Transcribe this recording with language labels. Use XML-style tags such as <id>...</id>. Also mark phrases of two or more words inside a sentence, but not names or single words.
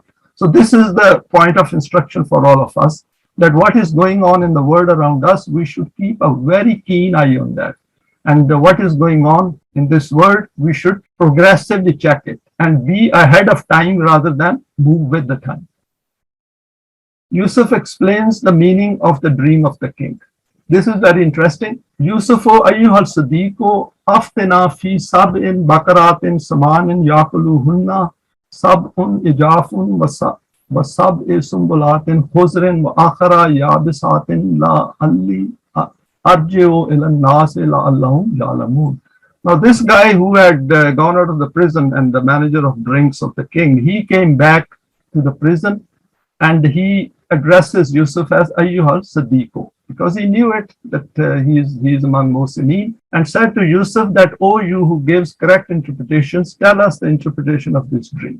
<en>So this is the point of instruction for all of us, that what is going on in the world around us, we should keep a very keen eye on that. And what is going on in this world, we should progressively check it and be ahead of time rather than move with the time. Yusuf explains the meaning of the dream of the king. This is very interesting.</en> <ar>يوسف أيها الصديق أفتنا في سبع بقرات سمان يأكلهن سبع عجاف وسبع سنبلات خضر و أخر يابسات لعلي أرجع إلى الناس لعلهم يعلمون.</ar> <en>Now this guy who had gone out of the prison and the manager of drinks of the king, he came back to the prison and he addresses Yusuf as</en> <ar>أيها الصديق,</ar> <en>because he knew it, that he is among Muhsinin, and said to Yusuf that, "Oh, you who gives correct interpretations, tell us the interpretation of this dream."</en>